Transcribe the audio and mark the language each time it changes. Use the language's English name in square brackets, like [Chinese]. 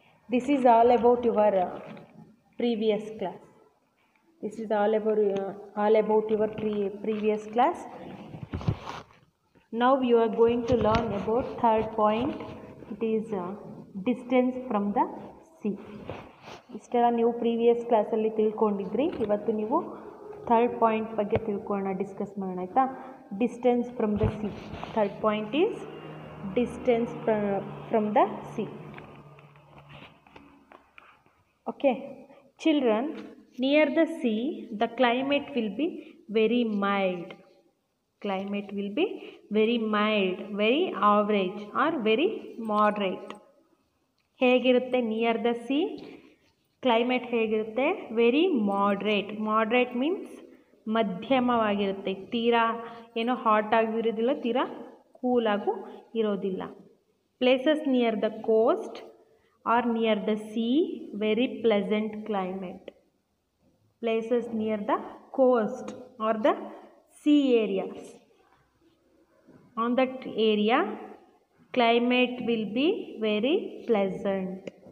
[English] This is all about your previous class. This is all about your previous class. Now you are going to learn about third point. It is distance from the sea. [Kannada] ಇಷ್ಟೆಲ್ಲ ನೀವು previous ಕ್ಲಾಸಲ್ಲಿ ತಿಳ್ಕೊಂಡಿದ್ರಿ. ಇವತ್ತು ನೀವು third point ಬಗ್ಗೆ discuss ಮಾಡೋಣ, ಆಯಿತಾ? [English] Distance from the sea. Third point is distance from the sea. Okay children, near the sea the climate will be very mild. Climate will be very mild, very average or very moderate. ಹೇಗಿರುತ್ತೆ near the sea? Climate ಹೇಗಿರುತ್ತೆ? Very moderate means ಮಧ್ಯಮವಾಗಿರುತ್ತೆ. [Kannada] ತೀರಾ ಏನೋ hot ಆಗಿರೋದಿಲ್ಲ, ತೀರಾ ಕೂಲಾಗೂ ಇರೋದಿಲ್ಲ. [English] Places near the coast or near the sea, very pleasant climate. Places near the coast or the sea areas, on that area climate will be very pleasant.